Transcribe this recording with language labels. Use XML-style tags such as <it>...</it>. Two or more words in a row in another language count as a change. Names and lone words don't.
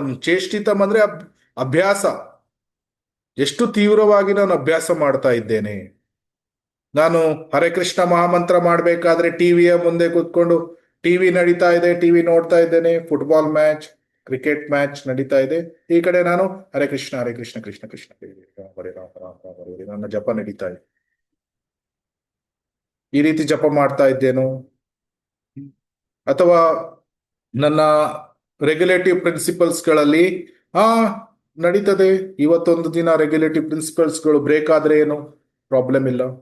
<kn>ಚೇಷ್ಟಿತಂ ಅಂದ್ರೆ ಅಭ್ಯಾಸ. ಎಷ್ಟು ತೀವ್ರವಾಗಿ ನಾನು ಅಭ್ಯಾಸ ಮಾಡ್ತಾ ಇದ್ದೇನೆ. ನಾನು ಹರೇ ಕೃಷ್ಣ ಮಹಾಮಂತ್ರ ಮಾಡಬೇಕಾದ್ರೆ ಟಿವಿಯ ಮುಂದೆ ಕೂತ್ಕೊಂಡು, ಟಿವಿ ನಡೀತಾ ಇದೆ, ಟಿವಿ ನೋಡ್ತಾ ಇದ್ದೇನೆ,</kn> <en>football match, cricket match</en> <kn>ನಡೀತಾ ಇದೆ, ಈ ಕಡೆ ನಾನು ಹರೇ ಕೃಷ್ಣ ಕೃಷ್ಣ ಕೃಷ್ಣ ಹರೇ ರಾಮ ಹರೇ ರಾಮ ರಾಮ ರಾಮ ಹರೇ ಹರೇ ನನ್ನ ಜಪ ನಡೀತಾ ಇದೆ. ಈ ರೀತಿ ಜಪ ಮಾಡ್ತಾ ಇದ್ದೇನೋ, ಅಥವಾ ನನ್ನ</kn> <en>regulative principlesಗಳಲ್ಲಿ</en> <kn>ನಡೀತದೆ. ಇವತ್ತೊಂದು ದಿನ</kn> <en>regulative principlesಗಳು</en> <kn>ಬ್ರೇಕ್ ಆದ್ರೆ ಏನು ಪ್ರಾಬ್ಲಮ್ ಇಲ್ಲ.</kn>